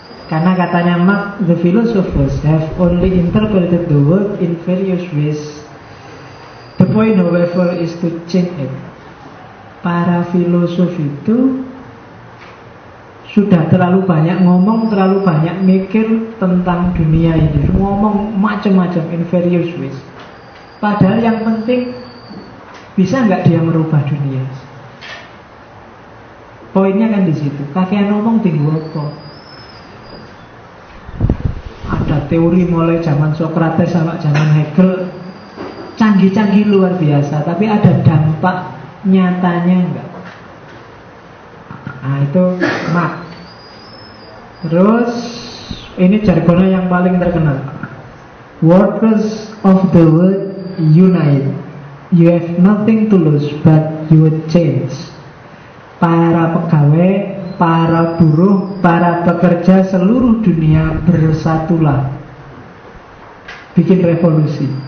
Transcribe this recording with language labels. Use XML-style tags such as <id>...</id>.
<id>Karena katanya</id> <en>Marx, the philosophers have only interpreted the world in various ways. The point however is to change it.</en> <id>Para filosof itu sudah terlalu banyak ngomong, terlalu banyak mikir tentang dunia ini. Ngomong macam-macam</id> <en>in various ways.</en> <id>Padahal yang penting, bisa nggak dia merubah dunia? Poinnya kan di situ.</id> <jv>Kakean ngomong</jv> <id>tinggal apa? Ada teori mulai zaman Socrates sampai zaman Hegel, canggih-canggih luar biasa, tapi ada dampak nyatanya enggak? Nah itu Marx. Terus ini jargonnya yang paling terkenal.</id> <en>Workers of the world unite. You have nothing to lose but your change.</en> <id>Para pegawai, para buruh, para pekerja seluruh dunia bersatulah, bikin revolusi.</id>